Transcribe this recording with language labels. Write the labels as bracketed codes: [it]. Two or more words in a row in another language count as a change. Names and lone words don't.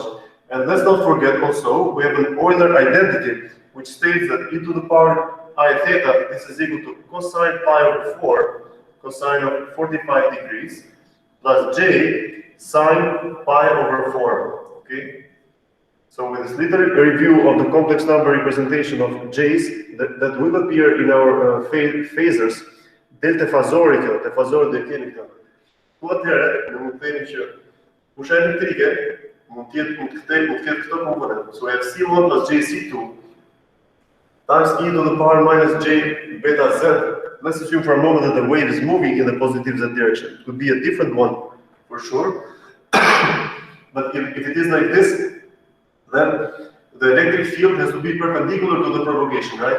[en] And let's not forget also, we have an Euler identity, which states that e to the power I theta, this is equal to cosine pi over 4, cosine of 45 degrees, plus j sine pi over 4, okay? So with this little review of the complex number representation of j's that will appear in our phasors, delta phasorica, the phasor de chemica, what there, [sq] mund të themi që fusha elektrike mund të ketë këto komponente. [en] So we have C1 plus JC2 times e to the power minus j beta z. Let's assume for a moment that the wave is moving in the positive z direction. It could be a different one for sure. But if it is like this, then the electric field has to be perpendicular to the propagation, right?